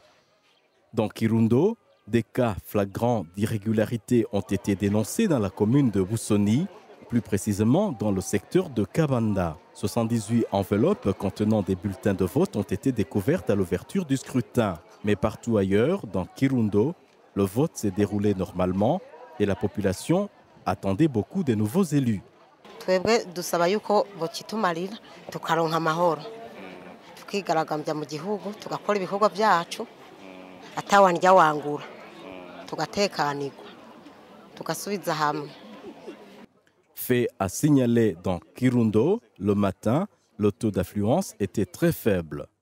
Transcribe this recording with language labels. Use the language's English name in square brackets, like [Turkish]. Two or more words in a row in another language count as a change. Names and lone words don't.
[French] Dans Kirundo, des cas flagrants d'irrégularité ont été dénoncés dans la commune de Busoni, plus précisément dans le secteur de Kabanda. 78 enveloppes contenant des bulletins de vote ont été découvertes à l'ouverture du scrutin. Mais partout ailleurs, dans Kirundo, le vote s'est déroulé normalement et la population attendait beaucoup des nouveaux élus. [Rundi] Twebwe dusaba yuko bokitumarira tukaronka amahoro tukigaragambya mu gihugu tugakora ibikorwa byacu atawandya wangura tugatekanirwa tugasubiza hamwe. [French] Fait à signaler dans Kirundo, le matin, le taux d'affluence était très faible.